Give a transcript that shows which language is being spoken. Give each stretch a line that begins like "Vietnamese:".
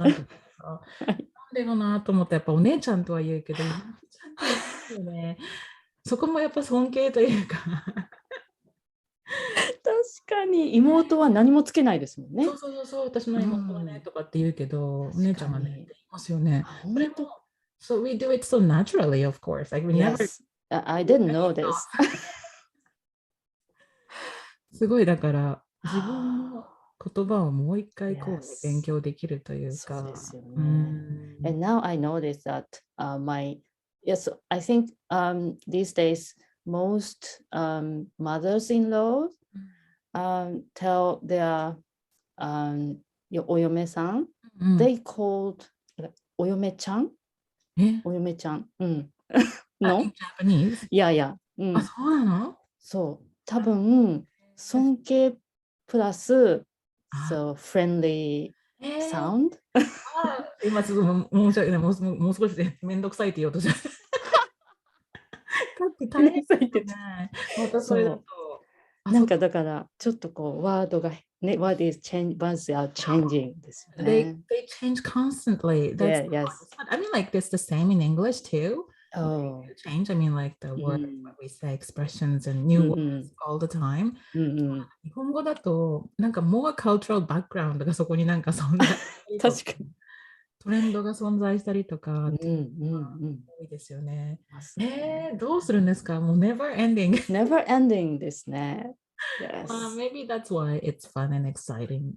Japanese: なんでかなと思ってやっぱお姉ちゃんとは言うけど、妹ちゃんって言うよね。そこもやっぱ尊敬というか。確かに妹は何もつけないですもんね。そう、私の妹はねとかって言うけど、お姉ちゃんがねって言いますよね。
English: So we do it so naturally, of course. Like we never. I didn't know this.
Japanese: すごいだから自分の言葉をもう一回こう勉強できるというか。そうですよね。
English: And now I notice that I think these days most mothers-in-law tell their お嫁さん、they called お嫁ちゃんお嫁ちゃん。
Japanese: の
English: in Japanese?
Japanese: いやいや。あ、そうなの？そう。多分、尊敬プラス、
English: so friendly sound?
Japanese: 今ちょっと申し訳ない。もう少しでめんどくさいって言おうとした。大変そうってね。またそれだと。なんかだから、ちょっとこう、ワードが、ね、
English: words are changing
Japanese: ですよね。
English: They change constantly. That's yes. I mean, like this the same in English too. Oh. Change. I mean, like the words, what we say, expressions and new words all the time.
Japanese: 日本語だと、なんか
English: more cultural background
Japanese: がそこになんか存在確かに。トレンドが存在したりとか、多いですよね。どうするんですか？もう
English: never ending. Never ending
Japanese: ですね。
English: Yes. Maybe that's why it's fun and exciting.